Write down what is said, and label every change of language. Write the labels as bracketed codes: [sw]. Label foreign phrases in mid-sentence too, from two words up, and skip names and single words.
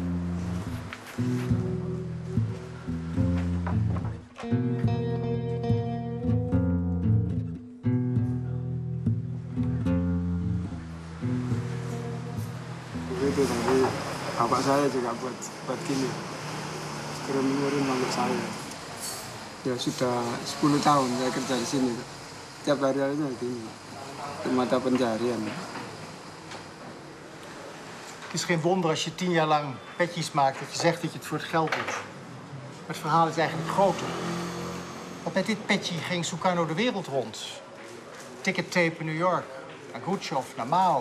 [id] Begitu tadi bapak saya juga buat gini kirim untuk saya. Ya sudah 10 tahun saya kerja di sini. Tiap hari itu gini. Di mata pencarian. [nl] Het is geen wonder als je 10 jaar lang petjes maakt dat je zegt dat je het voor het geld doet. Maar het verhaal is eigenlijk groter. Want met dit petje ging Sukarno de wereld rond. Ticketape in New York, naar Khrushchev, naar Mao.